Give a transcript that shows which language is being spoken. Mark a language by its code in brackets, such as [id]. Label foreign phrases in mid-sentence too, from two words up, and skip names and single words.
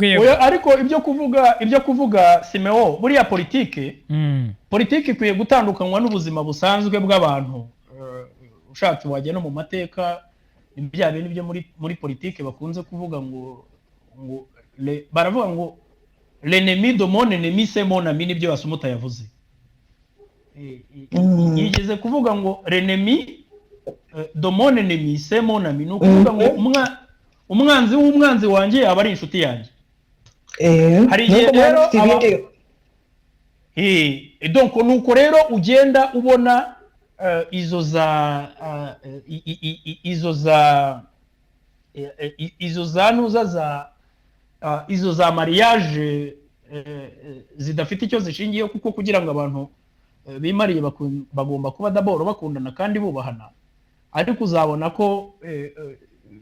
[rw] ariko ibyo kuvuga Simeo buriya politike ikwiye gutandukanywa n'ubuzima busanzwe bw'abantu ushatse wajya no mu mateka ibya bintu byo muri politike bakunze kuvuga ngo baravuga ngo [fr] l'ennemi de mon ennemi c'est mon ami [rw] nibyo Asumuta yavuze yigeze kuvuga ngo [fr] l'ennemi de mon ennemi c'est mon ami [rw] ni ukuvuga ngo umwanzi w'umwanzi wanjye aba ari inshuti yanjye hari igihe rero donc nuko rero ugenda ubona izo za mariage zidafite icyo zishingiyeho kuko kugira ngo abantu bimariye bagomba kuba d'abord bakundana kandi bubahana ariko uzabona ko bene